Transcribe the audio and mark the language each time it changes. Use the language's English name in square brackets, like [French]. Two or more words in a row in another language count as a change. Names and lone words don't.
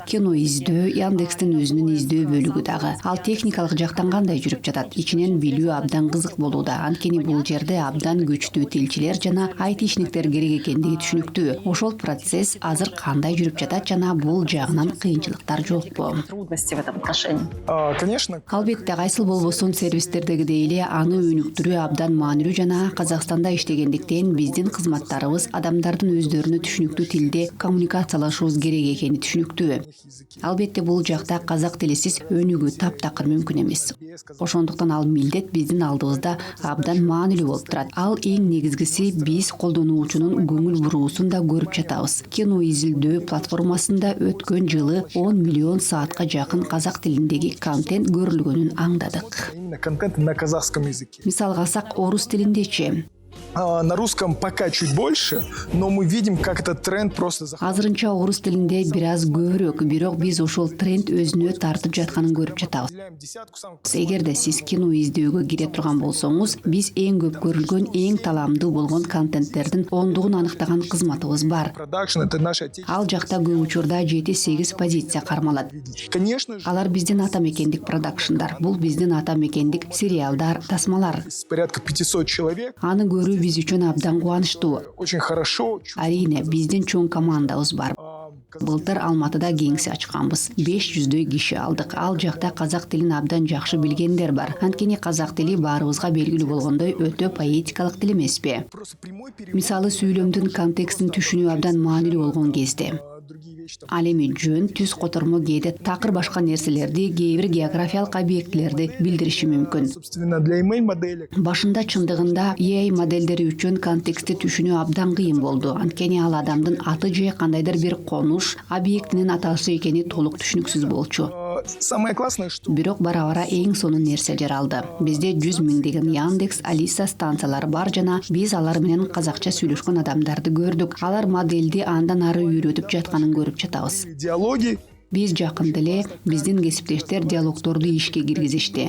[Kyrgyz] Кино издөө, Яндекстин өзүнүн издөө бөлүгү дагы. Ал техникалык жактан кандай жүрүп жатат? Ичинен билүү абдан кызык болууда. Анткени бул жерде абдан күчтүү тилчилер жана айтишниктер керек экендиги түшүнүктүү. Ошол процесс азыр кандай жүрүп жатат жана бул жагынан кыйынчылыктар жокпу? [Russian] Трудности в этом отношении. Конечно. [Kyrgyz] Албетте кайсыл болбосун сервистердегидей эле аны өнүктүрүү абдан маанилүү жана Казакстанда иштегендиктен биздин кызматтарыбыз адамдардын өздөрүнө түшүнүктүү тилде коммуникациялашуубуз керек экени түшүнүктүү. Албетте бул жакта казак тилисиз өнүгүү таптакыр мүмкүн эмес. Ошондуктан ал милдет биздин алдыбызда абдан маанилүү болуп турат. Ал эң негизгиси биз колдонуучунун көңүл буруусун да көрүп жатабыз. Кино изилдөө платформасында өткөн жылы 10 миллион саатка жакын казак тилиндеги контент көрүлгөнүн аңдадык. [Russian] Именно контент на казахском языке. [Kyrgyz] Мисалга алсак, орус тилиндечи. [Russian] На русском пока чуть больше, но мы видим, как этот тренд просто заходит. [Kyrgyz] Азырынча орус тилинде бир аз көбүрөөк, бирок биз ошол тренд өзүнө тартып жатканын көрүп жатабыз. Эгерде сиз кино издөөгө кире турган болсоңуз, биз эң көп көрүлгөн, эң таламдуу болгон контенттердин ондугун аныктаган кызматыбыз бар. [Russian] Продакшн — это наше отечество. [Kyrgyz] Ал жакта көп учурда 7-8 позиция кармалат. [Russian] Конечно же, [Kyrgyz] Алар биздин ата мекендик продакшндар. Бул биздин ата мекендик сериалдар, тасмалар. [Russian] порядка 500 человек. [Kyrgyz] Аны көрүү биз үчүн абдан кубанычтуу. [Russian] Очень хорошо. [Kyrgyz] Арине, биздин чоң командабыз бар. Былтыр Алматыда кеңсе ачканбыз. 500дөй киши алдык. Ал жакта казак тилин абдан жакшы билгендер бар. Анткени казак тили баарыбызга белгилүү болгондой өтө поэтикалык тил эмеспи? Мисалы, сүйлөмдүн контекстин түшүнүү абдан маанилүү болгон кезде. Ал эми жөн, түз котормо кээде такыр башка нерселерди, кээ бир географиялык объектилерди билдириши мүмкүн. [Russian] Собственно, для email модели. [Kyrgyz] Башында чындыгында AI модельдери үчүн контекстти түшүнүү абдан кыйын болду. Анткени ал адамдын аты же кандайдыр бир конуш, объектинин атасы экени толук түшүнүксүз болчу. [Russian] Самое классное, что [Kyrgyz] Бирок бара-бара эң сонун нерсе жаралды. Бизде 100 миңдеген Яндекс, Алиса станциялары бар жана биз алар менен казакча сүйлөшкөн адамдарды көрдүк. Алар модельди андан ары үйрөтүп жатканын көрүп жатабыз. [Russian] диалоги. [Kyrgyz] Биз жакында эле биздин кесиптештер диалогторду ишке киргизишти.